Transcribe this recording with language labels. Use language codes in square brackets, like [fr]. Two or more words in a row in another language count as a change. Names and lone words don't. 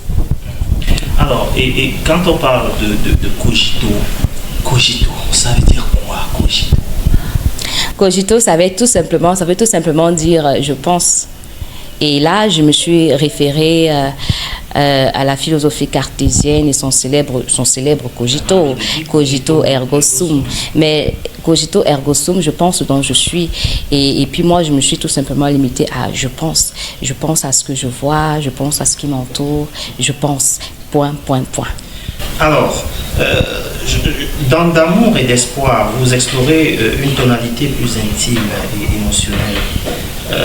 [fr] Alors, et quand on parle de cogito, ça veut dire quoi, cogito? Cogito, ça veut tout simplement dire je pense. Et là, je me suis référée à la philosophie cartésienne et son célèbre [la] cogito, cogito ergo sum. Mais cogito ergo sum, [fr] je pense dont je suis. Et puis moi, je me suis tout simplement limitée à je pense. Je pense à ce que je vois, je pense à ce qui m'entoure, je pense. Point. Alors, dans D'amour et d'espoir, vous explorez une tonalité plus intime et émotionnelle.